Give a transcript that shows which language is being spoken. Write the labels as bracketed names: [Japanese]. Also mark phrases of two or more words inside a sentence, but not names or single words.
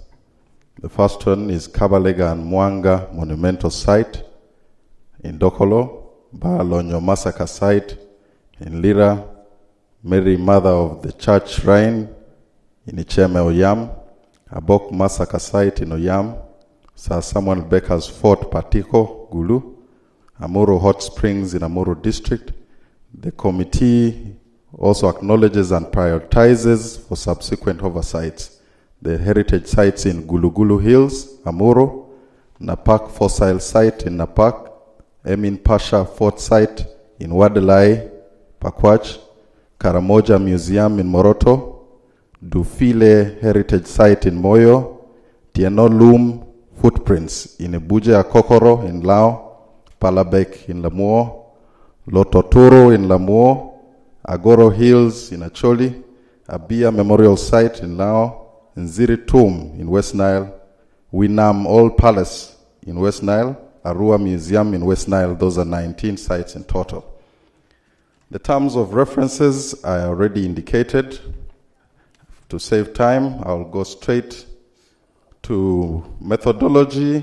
[English] The first one is Kabalega and Mwanga Monumental Site in Dokolo, Balonyo Massacre Site in Lira, Mary Mother of the Church Shrine in Icheme Oyam, Abok Massacre Site in Oyam, Sir Samuel Becker's Fort Patiko, Gulu, Amuru Hot Springs in Amuru District. The committee also acknowledges and prioritizes for subsequent oversights the heritage sites in Gulugulu Hills, Amuru, Napak Fossil Site in Napak, Emin Pasha Fort Site in Wadelai, Pakwach, Karamoja Museum in Moroto, Dufile Heritage Site in Moyo, Tieno Loom Footprints in Ebuje Akokoro in Lao, Palabek in Lamuo, Lototuro in Lamuo, Agoro Hills in Acholi, Abia Memorial Site in Lao, Nziri Tomb in West Nile, Winam Old Palace in West Nile, Arua Museum in West Nile. Those are 19 sites in total. The terms of references are already indicated. To save time, I'll go straight to methodology.